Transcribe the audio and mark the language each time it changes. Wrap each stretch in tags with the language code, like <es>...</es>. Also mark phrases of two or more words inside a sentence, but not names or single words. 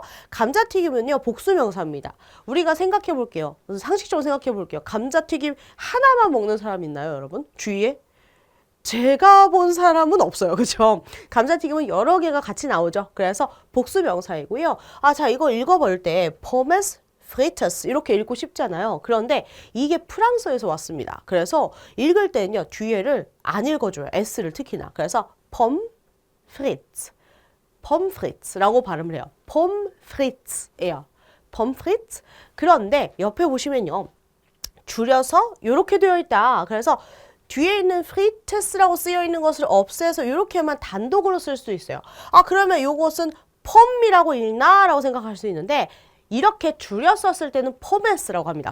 <ko>감자튀김은요, 복수명사입니다. 우리가 생각해 볼게요. 상식적으로 생각해 볼게요. 감자튀김 하나만 먹는 사람 있나요, 여러분? 주위에? 제가 본 사람은 없어요. 그죠? 감자튀김은 여러 개가 같이 나오죠. 그래서 복수 명사이고요. 자, 이거 읽어볼 때</ko> <fr>pommes frites</fr> <ko>이렇게 읽고 싶잖아요. 그런데 이게 프랑스에서 왔습니다. 그래서 읽을 때는요. 뒤에를 안 읽어줘요. S를 특히나. 그래서</ko> <fr>pommes frites, pommes frites</fr> <ko>라고 발음을 해요.</ko> <fr>pommes frites</fr> <ko>예요.</ko> <fr>pommes frites.</fr> <ko>그런데 옆에 보시면요. 줄여서 이렇게 되어 있다. 그래서 뒤에 있는 프리테스라고 쓰여 있는 것을 없애서 이렇게만 단독으로 쓸 수 있어요. 그러면 이것은 펌이라고 읽나? 라고 생각할 수 있는데 이렇게 줄여 썼을 때는 포메스라고 합니다.</ko>